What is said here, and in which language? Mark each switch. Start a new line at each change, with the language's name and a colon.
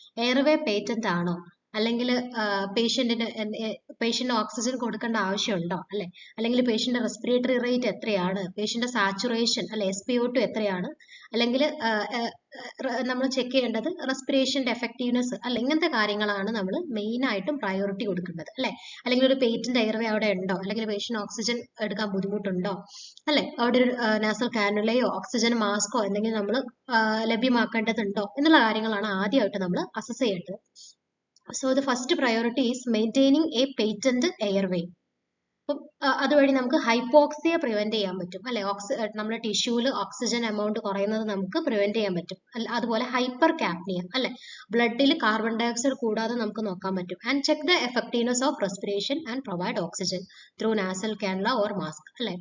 Malayalam: Airway patent ആണോ, അല്ലെങ്കിൽ പേഷ്യന്റിന് oxygen കൊടുക്കേണ്ട ആവശ്യമുണ്ടോ അല്ലെ, അല്ലെങ്കിൽ പേഷ്യന്റ് റെസ്പിറേറ്ററി റേറ്റ് എത്രയാണ്, പേഷ്യന്റ് സാച്ചുറേഷൻ അല്ലെ SpO2 എത്രയാണ്, അല്ലെങ്കിൽ നമ്മൾ ചെക്ക് ചെയ്യേണ്ടത് റെസ്പിറേഷന്റെ എഫക്റ്റീവ്നെസ് അല്ലെ, ഇങ്ങനത്തെ കാര്യങ്ങളാണ് നമ്മൾ മെയിൻ ആയിട്ടും പ്രയോറിറ്റി കൊടുക്കേണ്ടത് അല്ലെ. അല്ലെങ്കിൽ ഒരു പേറ്റന്റ് എയർവേ അവിടെ ഉണ്ടോ, അല്ലെങ്കിൽ പേഷ്യന്റ് ഓക്സിജൻ എടുക്കാൻ ബുദ്ധിമുട്ടുണ്ടോ അല്ലെ, അവിടെ ഒരു നാസൽ കാനുലയോ ഓക്സിജൻ മാസ്കോ എന്തെങ്കിലും നമ്മൾ ലഭ്യമാക്കേണ്ടതുണ്ടോ എന്നുള്ള കാര്യങ്ങളാണ് ആദ്യമായിട്ട് നമ്മൾ അസസ് ചെയ്യേണ്ടത്.
English: So the first priority is maintaining a patent airway.
Malayalam: അതുവഴി നമുക്ക് ഹൈപ്പോക്സിയ പ്രിവെന്റ് ചെയ്യാൻ പറ്റും അല്ലെ. നമ്മുടെ ടിഷ്യൂവിൽ ഓക്സിജൻ എമൗണ്ട് കുറയുന്നത് നമുക്ക് പ്രിവെന്റ് ചെയ്യാൻ പറ്റും. അതുപോലെ ഹൈപ്പർ കാപ്നിയ അല്ലെ, ബ്ലഡിൽ കാർബൺ ഡയോക്സൈഡ് കൂടാതെ നമുക്ക് നോക്കാൻ പറ്റും.
English: And check the effectiveness of respiration and provide oxygen through nasal cannula or mask അല്ലെ.